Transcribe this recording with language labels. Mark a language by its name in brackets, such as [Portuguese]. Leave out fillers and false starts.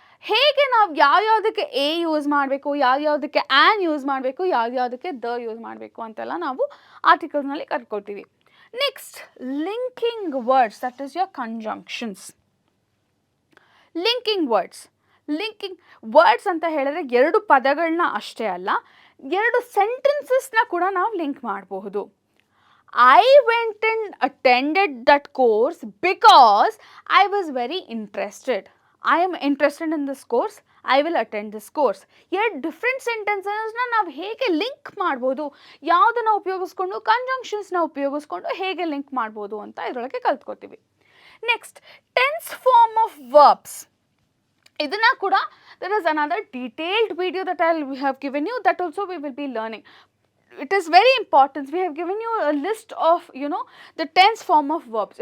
[Kannada] ಹೇಗೆ ನಾವು ಯಾವ್ಯಾವುದಕ್ಕೆ A use ಮಾಡಬೇಕು, ಯಾವ್ಯಾವುದಕ್ಕೆ ಆ್ಯನ್ ಯೂಸ್ ಮಾಡಬೇಕು, ಯಾವ್ಯಾವುದಕ್ಕೆ ದ ಯೂಸ್ ಮಾಡಬೇಕು ಅಂತೆಲ್ಲ ನಾವು ಆರ್ಟಿಕಲ್ಸ್ನಲ್ಲಿ ಕಲ್ತ್ಕೊಳ್ತೀವಿ. [English] Next, linking words, that is your conjunctions. [Kannada] Linking words, linking words ಅಂತ ಹೇಳಿದ್ರೆ 2 ಪದಗಳನ್ನ ಅಷ್ಟೇ ಅಲ್ಲ, 2 ಸೆಂಟೆನ್ಸಸ್ನ ಕೂಡ ನಾವು ಲಿಂಕ್ ಮಾಡಬಹುದು. [English] I went and attended that course because I was very interested. I am interested in this course. I will attend this course. [Kannada] ಎರಡು different ಸೆಂಟೆನ್ಸಸ್ನ ನಾವು ಹೇಗೆ ಲಿಂಕ್ ಮಾಡ್ಬೋದು, ಯಾವುದನ್ನು ಉಪಯೋಗಿಸ್ಕೊಂಡು, ಕಂಜಂಕ್ಷನ್ಸ್ನ ಉಪಯೋಗಿಸ್ಕೊಂಡು ಹೇಗೆ ಲಿಂಕ್ ಮಾಡ್ಬೋದು ಅಂತ ಇದರೊಳಗೆ ಕಲ್ತ್ಕೊತೀವಿ. [English] Next, tense form of verbs. [Kannada] ಇದನ್ನು ಕೂಡ [English] there is another detailed video that I have given you, that also we will be learning. It is very important. We have given you a list of, the tense form of verbs.